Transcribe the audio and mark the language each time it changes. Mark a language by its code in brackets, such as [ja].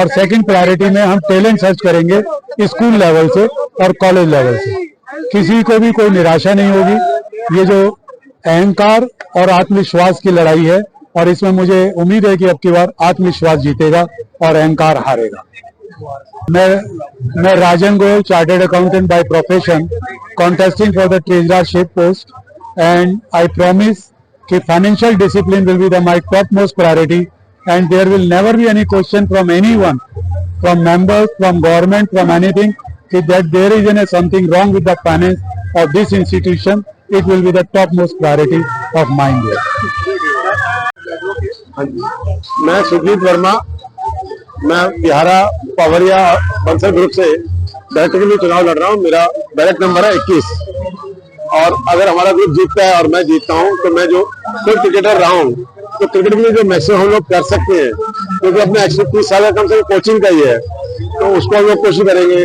[hi] और second priority में हम टैलेंट सर्च करेंगे स्कूल लेवल से और कॉलेज लेवल से। किसी को भी कोई निराशा नहीं होगी। ये जो अहंकार और आत्मविश्वास की लड़ाई है और इसमें मुझे उम्मीद है कि अब की बार आत्मविश्वास जीतेगा और अहंकार हारेगा। [en] मैं Rajan Goyal, chartered accountant by profession, contesting for the treasurership post, and I promise कि financial discipline will be my topmost priority, and there will never be any question from anyone, from members, from government, from anything, that there is something wrong with the finance of this institution. It will be the topmost priority of mine there. [hi] मैं सुजीत वर्मा, मैं बिहारा पावरिया Bansal group से director के लिए चुनाव लड़ रहा हूँ। मेरा बैलेट नंबर है 21 और अगर हमारा ग्रुप जीतता है और मैं जीतता हूँ तो मैं जो खुद क्रिकेटर रहा हूँ तो क्रिकेट में जो मैक्सिमम हम लोग कर सकते हैं, क्योंकि अपने एक्चुअली 30 साल का कम से कम कोचिंग का ही है, तो उसको हम लोग कोशिश करेंगे।